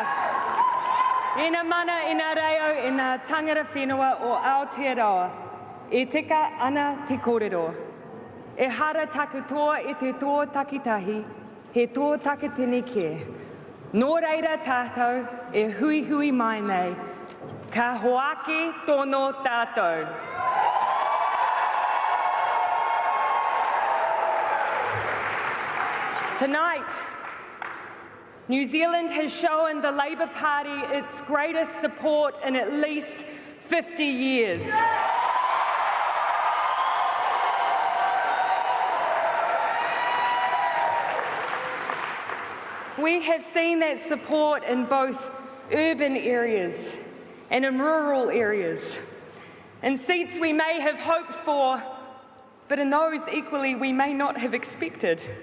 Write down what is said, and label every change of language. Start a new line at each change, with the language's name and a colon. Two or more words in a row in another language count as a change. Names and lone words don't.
Māori: Ina mana ina reo ina tangata whenua o Aotearoa. E tika ana te kōrero. E hara takutoa e te tō takitahi, he tō takitini ke. Nō reira tātou e hui hui mai nei, ka hoaki tono tātou.
English: Tonight, New Zealand has shown the Labour Party its greatest support in at least 50 years. We have seen that support in both urban areas and in rural areas, in seats we may have hoped for, but in those equally we may not have expected.